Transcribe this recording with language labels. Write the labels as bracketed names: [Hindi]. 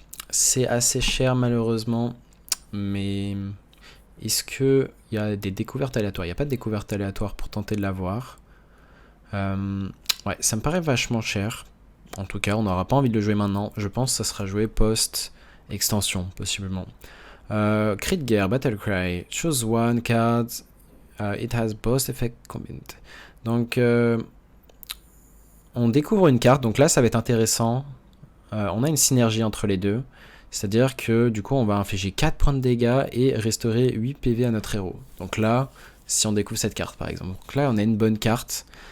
[French] C'est assez cher malheureusement, mais est-ce qu'il y a des découvertes aléatoires? Il n'y a pas de découverte aléatoire pour tenter de l'avoir. Ouais, ça me paraît vachement cher. En tout cas, on n'aura pas envie de le jouer maintenant. Je pense que ça sera joué post-extension, possiblement. [English] Cri de guerre, Battlecry, choose one card, it has both effects combined. [French] Donc, on découvre une carte, donc là ça va être intéressant. On a une synergie entre les deux. C'est-à-dire que du coup on va infliger 4 points de dégâts et restaurer 8 PV à notre héros. Donc là, si on découvre cette carte par exemple. Donc là on a une bonne carte.